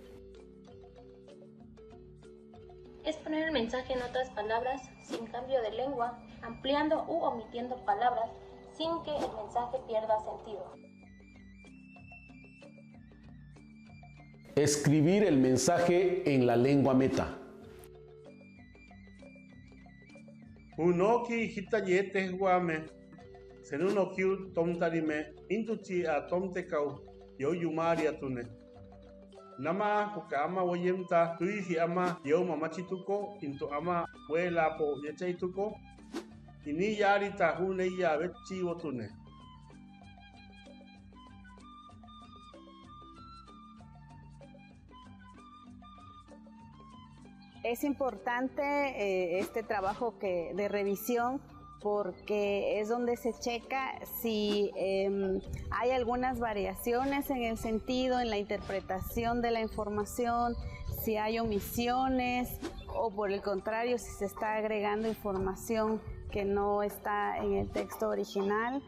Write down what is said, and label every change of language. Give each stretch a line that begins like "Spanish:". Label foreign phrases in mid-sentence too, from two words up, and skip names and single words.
Spanish: Es poner el mensaje en otras palabras sin cambio de lengua, ampliando u omitiendo palabras sin que el mensaje pierda sentido. Escribir el mensaje en la lengua meta.
Mayo: Unoki hitayete guame, senunokiu tomtarime, intuchi a tomtekau, yo yumari atune. Nama kukama wayemta tuihi ama yo mamachituko, into ama huela po yechaituko, ini yari tahune ya vechi wotune.
Spanish: Es importante este trabajo de revisión porque es donde se checa si hay algunas variaciones en el sentido, en la interpretación de la información, si hay omisiones o por el contrario si se está agregando información que no está en el texto original.